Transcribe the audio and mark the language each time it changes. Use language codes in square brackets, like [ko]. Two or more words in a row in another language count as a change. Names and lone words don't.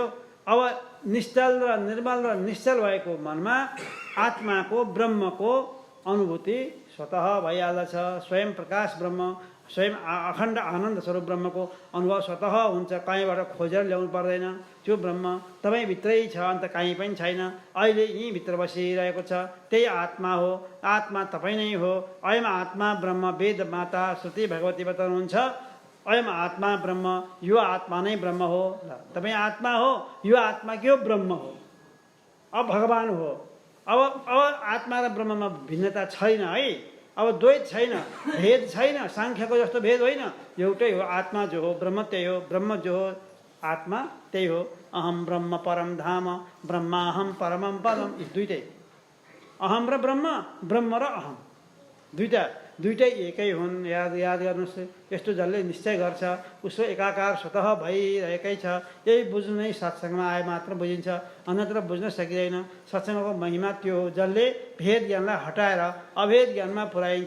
[ne] अब निश्चल र निर्मल र निश्चल भएको मनमा आत्माको, ब्रह्मको अनुभूति स्वतः भइहाल्दछ। स्वयं प्रकाश ब्रह्म, स्वयं अखण्ड आनन्द स्वरूप ब्रह्मको अनुभव स्वतः हुन्छ, कहीँबाट खोजेर ल्याउनु पर्दैन। त्यो ब्रह्म तपाईँभित्रै छ, अन्त कहीँ पनि छैन, अहिले यहीँ भित्र बसिरहेको छ, त्यही आत्मा हो। आत्मा तपाईँ नै हो। [sa] अयम आत्मा ब्रह्म, [ne] वेद माता श्रुति भगवती बताउनुहुन्छ, [sa] अयम आत्मा ब्रह्म, [ne] यो आत्मा नै ब्रह्म हो। तपाईँ आत्मा हो, यो आत्मा के हो, ब्रह्म हो, अब भगवान हो। अब आत्मा र ब्रह्ममा भिन्नता छैन है, अब द्वैत छैन, भेद छैन, सांख्यको जस्तो भेद होइन, एउटै हो। आत्मा जो हो, ब्रह्म त्यही हो, ब्रह्म जो हो, आत्मा त्यही हो। [sa] अहम ब्रह्म परम धाम, ब्रह्माहम परमम पदम, [ne] यी दुइटै, अहम र ब्रह्म, ब्रह्म र अहम, दुइटा दुइटै एकै हुन्। याद गर्नुहोस्, यस्तो जसले निश्चय गर्छ उसको एकाकार स्वतः भइरहेकै छ। यही बुझ्नु नै सत्सङ्गमा आए मात्र बुझिन्छ, अन्यत्र बुझ्न सकिँदैन। सत्सङ्गको महिमा त्यो हो जसले भेद ज्ञानलाई हटाएर अभेद ज्ञानमा पुर्याइन्छ।